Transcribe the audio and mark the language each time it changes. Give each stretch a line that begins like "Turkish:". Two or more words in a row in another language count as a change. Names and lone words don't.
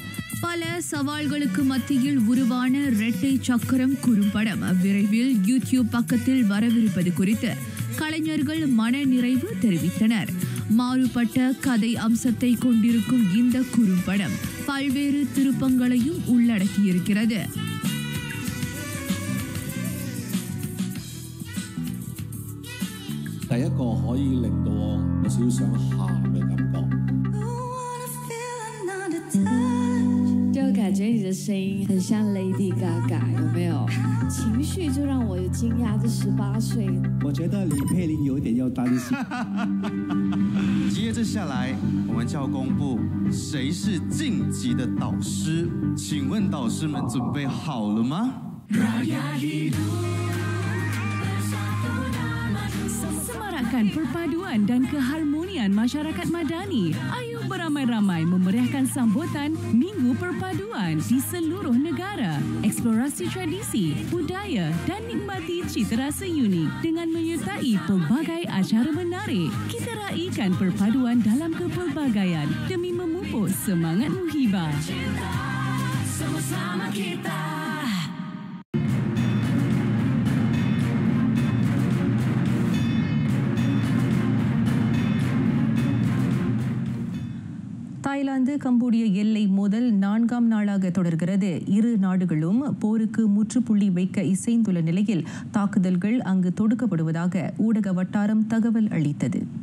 Tamil: பல சவால்களுக்கு மத்தியில் உருவான இரட்டை சக்கரம் குறும்படம் விரைவில் யூடியூப் பக்கத்தில் வரவிருப்பது குறித்து கலைஞர்கள் மனநிறைவு தெரிவித்தனர். மாறுபட்ட கதை அம்சத்தை கொண்டிருக்கும் இந்த குறும்படம் பல்வேறு திருப்பங்களையும் உள்ளடக்கியிருக்கிறது.
Chinese: 就感觉你的声音很像 Lady Gaga， 有没有？情绪就让我有惊讶。这18岁，我觉得李佩玲有点要担心。接着下来，我们就要公布谁是晋级的导师。请问导师们准备好了吗？
Malay: Semarakkan perpaduan dan keharmonian masyarakat Madani. Ayo beramai-ramai memeriahkan sambutan Minggu Perpaduan di seluruh negara. Eksplorasi tradisi, budaya dan nikmati cita rasa unik dengan menyertai pelbagai acara menarik. Kita raikan perpaduan dalam kepelbagaian demi memupuk semangat muhibah. Sama-sama kita.
Tamil: தாய்லாந்து கம்போடிய எல்லை மோதல் 4ஆம் நாளாக தொடர்கிறது. இரு நாடுகளும் போருக்கு முற்றுப்புள்ளி வைக்க இசைந்துள்ள நிலையில் தாக்குதல்கள் அங்கு தொடுக்கப்படுவதாக ஊடக வட்டாரம் தகவல் அளித்தது.